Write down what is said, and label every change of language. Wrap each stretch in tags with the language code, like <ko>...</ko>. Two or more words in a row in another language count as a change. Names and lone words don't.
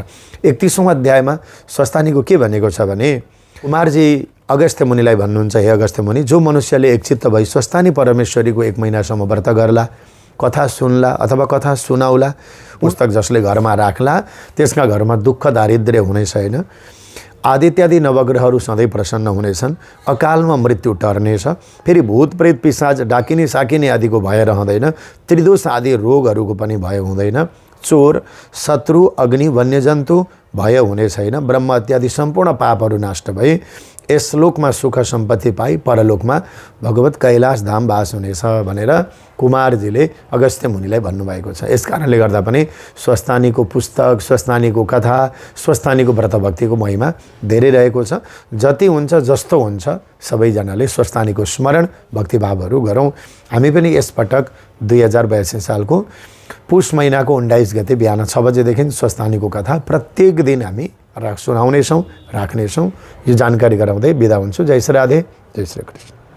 <ne>31औं अध्यायमा स्वस्थानीको के भनेको छ भने कुमारजी अगस्त्य मुनिलाई भन्नुहुन्छ, हे अगस्त्य मुनि, जो मनुष्यले एकचित्त भई स्वस्थानी परमेश्वरीको 1 महिनासम्म व्रत गर्ला, कथा सुन्ला अथवा कथा सुनाउला, पुस्तक जसले घरमा राख्ला त्यसका घरमा दुःख दारिद्र्य हुने छैन। आदित्यादि नवग्रहहरू सधैँ प्रसन्न हुनेछन्। अकालमा मृत्यु टर्नेछ। फेरि भूत प्रेत पिशाच डाकिने साकिने आदिको भय रहँदैन। त्रिदोष आदि रोगहरूको पनि भय हुँदैन। चोर शत्रु अग्नि वन्यजन्तु भय हुने छैन। ब्रह्म इत्यादि सम्पूर्ण पापहरू नष्ट भए यस लोकमा सुख सम्पत्ति पाई परलोकमा भगवत कैलाश धाम वास हुनेछ भनेर कुमारजीले अगस्त्य मुनिलाई भन्नुभएको छ। यस कारणले गर्दा पनि स्वस्थानीको पुस्तक, स्वस्थानीको कथा, स्वस्थानीको व्रत भक्तिको महिमा धेरै रहेको छ। जति हुन्छ जस्तो हुन्छ सबैजनाले स्वस्थानीको स्मरण भक्तिभावहरू गरौँ। हामी पनि यसपटक 2082 सालको पुष महिनाको 19 गते बिहान 6 बजेदेखि स्वस्थानीको कथा प्रत्येक दिन हामी सुनाउनेछौँ, राख्नेछौँ। यो जानकारी गराउँदै बिदा हुन्छु। जय श्री राधे, जय श्री कृष्ण।</ne>